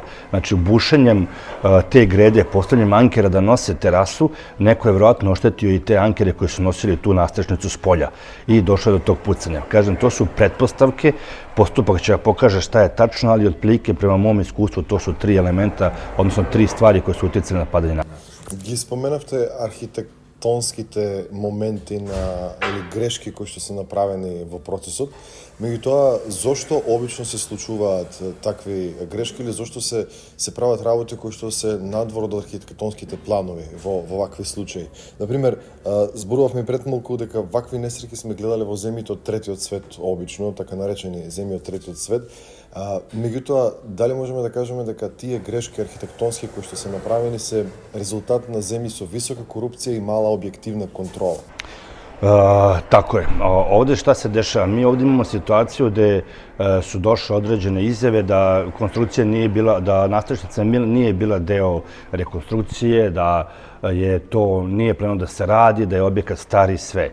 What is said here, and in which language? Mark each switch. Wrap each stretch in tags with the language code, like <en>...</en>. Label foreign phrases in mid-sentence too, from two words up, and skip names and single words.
<sr>Znači, bušenjem te grede, postavljanjem ankera da nose terasu, neko je verovatno oštetio i te ankere koje su nosili tu nastrešnicu s polja i došlo je do tog pucanja. Kažem, to su pretpostavke, postupak će pokaže šta je tačno, ali otprilike prema mom iskustvu to su tri elementa, odnosno tri stvari koje su utjecale na padanje na...</sr> <mk>Ги споменавте архитектонските моменти или грешки кои што се направени во процесот. Меѓутоа, зошто обично се случуваат такви грешки или зошто се прават работи кои што се надвор од архитектонските планови во вакви случаи? Например, зборувавме пред малку дека вакви несреќи сме гледале во земјите од третиот свет обично, така наречени земји од третиот свет. Меѓутоа, дали можеме да кажеме дека тие грешки архитектонски кои што се направени се резултат на земји со висока корупција и мала објективна контрола?</mk> <sr>Tako je. Ovde šta se dešava? Mi ovde imamo situaciju gde su došle određene izjave da konstrukcija nije bila, da nastrešnica nije bila deo rekonstrukcije, da je to nije planirano da se radi, da je objekat star i sve.</sr>